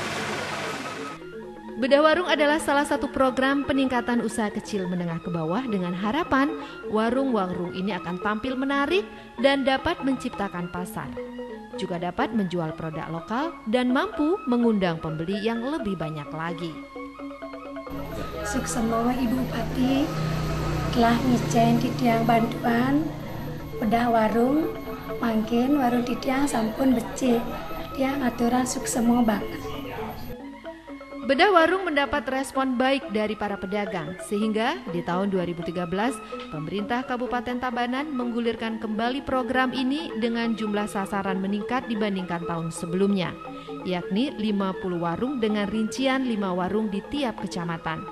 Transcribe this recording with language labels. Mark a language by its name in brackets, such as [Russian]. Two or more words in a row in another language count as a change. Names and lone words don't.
[Indonesian] Bedah Warung adalah salah satu program peningkatan usaha kecil menengah ke bawah dengan harapan warung-warung ini akan tampil menarik dan dapat menciptakan pasar. Juga dapat menjual produk lokal dan mampu mengundang pembeli yang lebih banyak lagi. [Balinese] Suksema Ibu Bupati telah ngijen Didiang bantuan bedah warung, mangkin warung Didiang sampun becik. Dia ngaturan suksema banget. [Indonesian] Bedah Warung mendapat respon baik dari para pedagang, sehingga di tahun 2013 pemerintah Kabupaten Tabanan menggulirkan kembali program ini dengan jumlah sasaran meningkat dibandingkan tahun sebelumnya, yakni 50 warung dengan rincian 5 warung di tiap kecamatan.